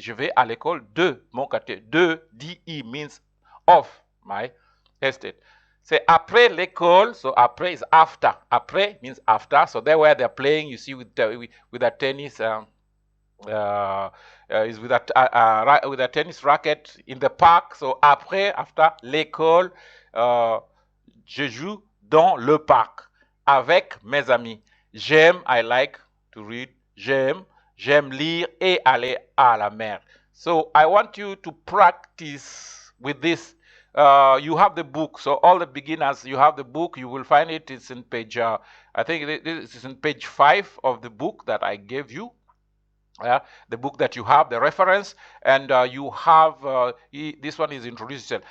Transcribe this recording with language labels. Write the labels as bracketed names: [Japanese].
[French] Je vais à l'école de mon quartier. De, D-E [English] means of my estate. Say [French] après l'école. [English] So après is after. Après means after. So there where they're playing, you see with a tennis. Is with a tennis racket in the park. [French] So après, [English] after [French] l'école, je joue dans le parc avec mes amis. J'aime, [English] I like to read. [French] J'aime lire et aller à la mer. [English] So I want you to practice with this. You have the book, so all the beginners, you have the book. You will find it. It's in page. I think this is in page 5 of the book that I gave you. The book that you have, the reference, and you have this one is introduced.